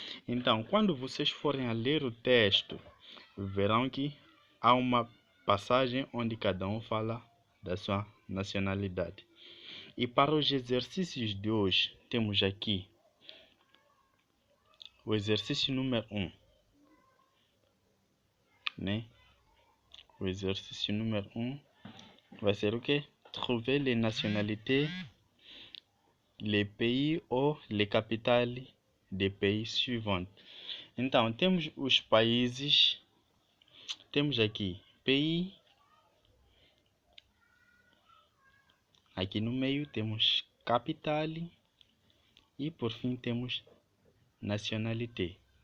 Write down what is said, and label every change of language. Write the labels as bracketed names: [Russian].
[Portuguese] Então, quando vocês forem a ler o texto, verão que há uma passagem onde cada um fala da sua nacionalidade. E para os exercícios de hoje, temos aqui o exercício número 1, né? O exercício número 1 vai ser o quê? [French] Trouver les nationalités, les pays ou les capitales des pays suivants. [Portuguese] Então, temos os países, temos aqui pays, aqui no meio temos capitale e por fim temos nationalité.